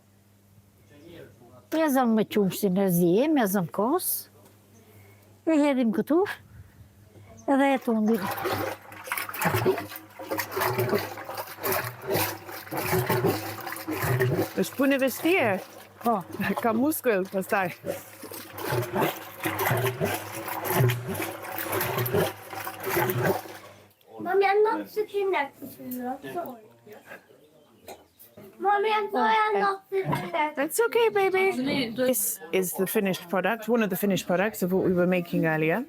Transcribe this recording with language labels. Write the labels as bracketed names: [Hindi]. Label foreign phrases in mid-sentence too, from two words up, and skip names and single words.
[Albanian] Mezëm me qumshtin e zije, mezëm kos. E hedhim këtu. Edhe e tundim. Është punë e vështirë. Po. Ka muskull, pastaj. [English] Mommy, I'm not sitting next to you. Mommy, I'm sorry I'm not sitting next. That's okay, baby. This is the finished product, one of the finished products of what we were making earlier.